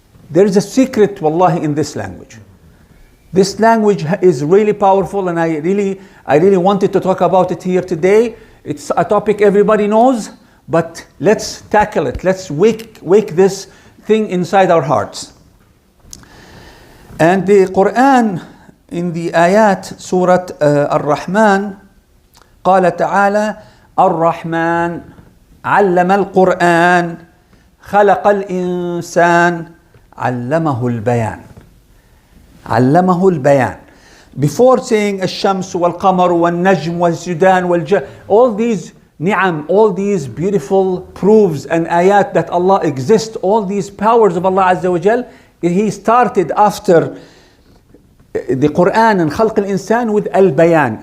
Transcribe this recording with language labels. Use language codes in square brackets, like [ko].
[en] There is a secret, wallahi, in this language. This language is really powerful, and I really wanted to talk about it here today. It's a topic everybody knows, but let's tackle it. Let's wake this thing inside our hearts. And the Quran, in the ayat, Surah Ar-Rahman, [ar] قال تعالى الرحمن علم القرآن خلق الإنسان علمه البيان. علمه البيان. [en] Before saying [ar] الشمس والقمر والنجم والسودان والجبال, [en] all these ni'am, all these beautiful proofs and ayat that Allah exists, all these powers of Allah Azza wa Jal, He started after the Quran and Khalq al-Insan with al-Bayan.